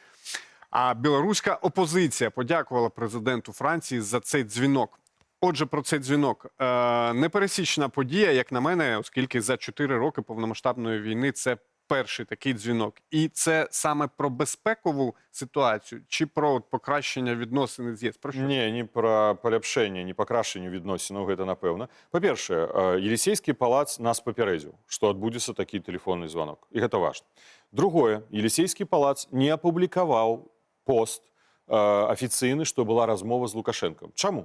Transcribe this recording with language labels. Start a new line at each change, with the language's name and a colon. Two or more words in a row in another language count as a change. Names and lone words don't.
Ukrainian: А білоруська опозиція подякувала президенту Франції за цей дзвінок. Отже, про цей дзвінок. Непересічна подія, як на мене, оскільки за 4 роки повномасштабної війни це перший такий дзвінок. І це саме про безпекову ситуацію чи про покращення відносин з ЄС? Про що?
Belarusian: Не, не про паляпшэнне, не пакрашэнне відносінаў, гэта напэўна. Па-першае, Елисейскі палац нас папярэдзіў, што адбудзецца такі тэлефонны званок. І гэта важна. Другое, Елисейскі палац не апублікаваў пост афіцыйны, што была размова з Лукашэнкам. Чаму?